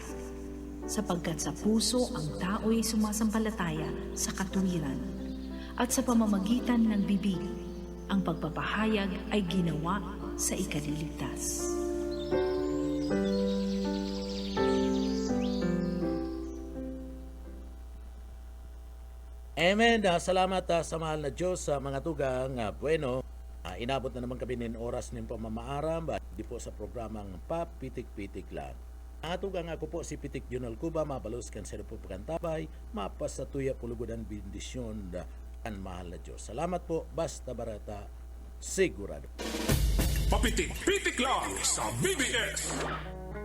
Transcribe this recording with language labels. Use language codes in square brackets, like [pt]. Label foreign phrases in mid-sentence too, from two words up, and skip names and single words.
[tl] Sapagkat sa puso ang tao'y sumasampalataya sa katuwiran, at sa pamamagitan ng bibig, ang pagpapahayag ay ginawa sa ikaliligtas. Amen. [bik] Salamat sa mahal na Diyos, mga tugang. [tl] Bueno, inabot na naman kami ng oras ng pamamaaram, di po sa programang Papitik-Pitik lang. [bik] Mga tugang, ako po si Pitik Junal Cuba, mabalos kan sa po pagkantabay, mapasatuya pulugudan bendisyon ang mahal na Diyos. Salamat po, basta barata, sigurado. Papitik-pitik lang sa BBS.